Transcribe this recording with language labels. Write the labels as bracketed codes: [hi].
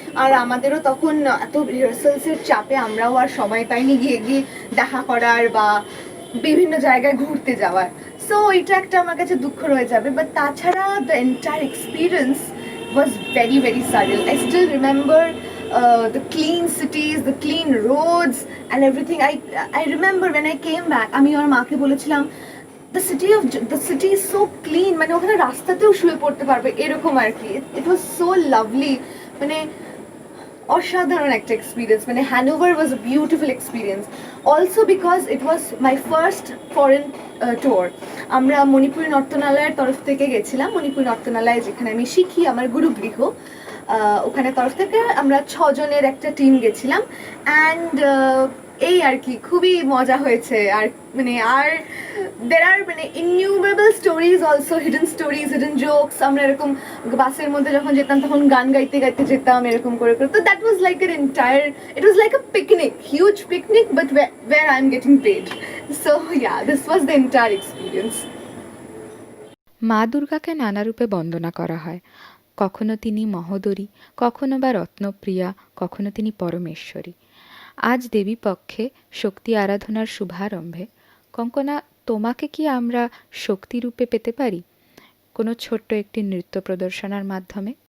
[bn] আর আমাদেরও তখন এত রিহার্সালসের চাপে আমরাও আর সময় পাইনি গিয়ে গিয়ে দেখা করার বা বিভিন্ন জায়গায় ঘুরতে যাওয়ার। সো এটা একটা আমার কাছে দুঃখ রয়ে যাবে। বাট তাছাড়া the entire experience [en] was very very surreal. I still remember the clean cities, the clean roads and everything. I remember when I came back, [bn] আমি আমার মাকে বলেছিলাম [en] the city is so clean, [bn] মানে ওখানে রাস্তাতেও শুয়ে পড়তে পারবে এরকম আর কি। [en] It was so lovely, [bn] মানে অসাধারণ একটা এক্সপিরিয়েন্স। [en] মানে Hanover was a beautiful experience also because it was my first foreign tour. [bn] আমরা মণিপুরি নর্তনালয়ের তরফ থেকে গেছিলাম। মণিপুরি নর্তনালয় যেখানে আমি শিখি, আমার গুরুগৃহ, ওখানে তরফ থেকে আমরা 6 জনের একটা টিম গেছিলাম। অ্যান্ড এই আর কি খুবই মজা হয়েছে। আর মানে আর [en] there are মানে innumerable stories also, hidden stories, hidden jokes. [bn] আমরা এরকম বাসের মধ্যে যখন যেতাম তখন গান গাইতে গাইতে যেতাম এরকম করে করে। [en] তো that was like an entire, it was like a picnic, huge picnic, but where I'm getting paid. So yeah, this was the entire experience. [bn] মা দুর্গাকে নানা রূপে বন্দনা করা হয়। কখনো তিনি মহোদরী, কখনো বা রত্নপ্রিয়া, কখনো তিনি পরমেশ্বরী। আজ দেবীপক্ষে শক্তি আরাধনার শুভারম্ভে কঙ্কনা, তোমাকে কি আমরা শক্তিরূপে পেতে পারি কোনো ছোট্ট একটি নৃত্য প্রদর্শনার মাধ্যমে?